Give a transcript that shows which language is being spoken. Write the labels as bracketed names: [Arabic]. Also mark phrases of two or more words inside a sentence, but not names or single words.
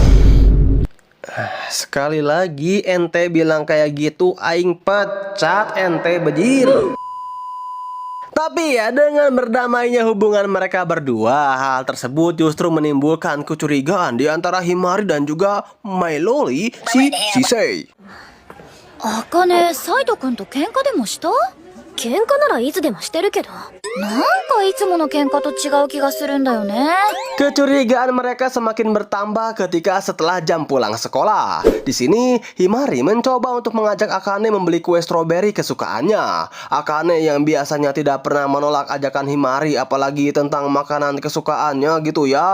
[Indonesian] Sekali lagi ente bilang kayak gitu, aing pecat ente bejir. Tapi ya dengan berdamainya hubungan mereka berdua, hal tersebut justru menimbulkan kecurigaan di antara Himari dan juga Mailoli si Shisei. [Japanese] アカネ、サイトウくんとケンカでもした? ケンカならいつでもしてるけど. なんかいつものケンカと違う気がするんだよね. [Indonesian] Kecurigaan mereka semakin bertambah ketika setelah jam pulang sekolah. Di sini Himari mencoba untuk mengajak Akane membeli kue stroberi kesukaannya. Akane yang biasanya tidak pernah menolak ajakan Himari apalagi tentang makanan kesukaannya gitu ya.